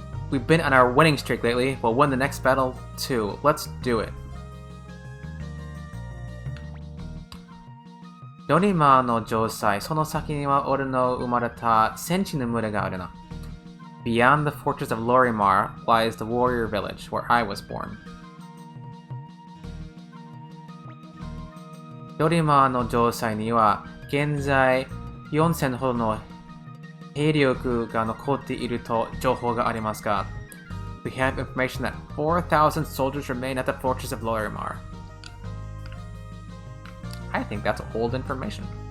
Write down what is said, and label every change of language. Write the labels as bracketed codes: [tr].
[en] We've been on our winning streak lately. We'll win the next battle too. Let's do it. [ja] ドリマーの城塞、その先には俺の生まれた戦士の群れがあるな。 [en] Beyond the fortress of Lorimar lies the warrior village where I was born. [ja] ドリマーの城塞には現在4000ほどの兵力が残っていると情報がありますが、 [en] We have information that 4,000 soldiers remain at the fortress of Lorimar. I think that's old information.